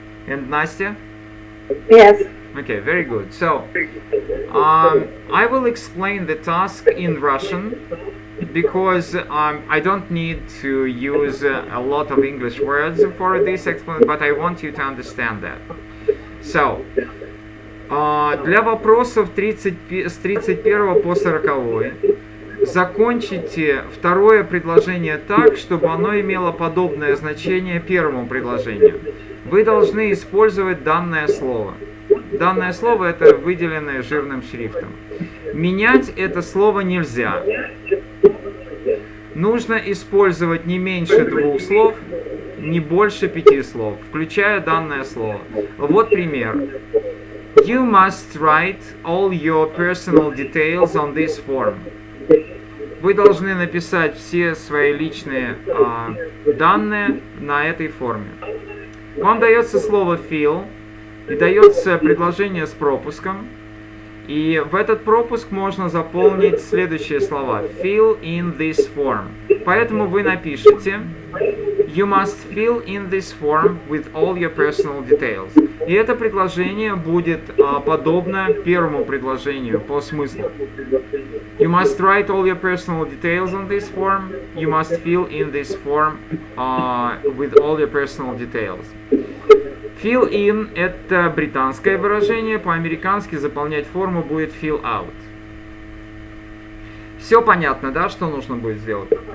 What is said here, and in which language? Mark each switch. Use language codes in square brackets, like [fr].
[en] And Nastya? Yes. Okay, very good. So, I will explain the task in Russian because I don't need to use a lot of English words for this explanation, but I want you to understand that. [ru] So, для вопросов с 31 по 40 закончите второе предложение так, чтобы оно имело подобное значение первому предложению. Вы должны использовать данное слово. Данное слово это выделенное жирным шрифтом. Менять это слово нельзя. Нужно использовать не меньше 2 слов, не больше 5 слов, включая данное слово. Вот пример. [en] You must write all your personal details on this form. [ru] Вы должны написать все свои личные данные на этой форме. Вам дается слово fill и дается предложение с пропуском. И в этот пропуск можно заполнить следующие слова. [en] Fill in this form. [ru] Поэтому вы напишите [en] You must fill in this form with all your personal details. [ru] И это предложение будет подобно первому предложению по смыслу. [en] You must write all your personal details on this form. You must fill in this form with all your personal details. [ru] Fill in – это британское выражение, по-американски заполнять форму будет fill out. Все понятно, да, что нужно будет сделать?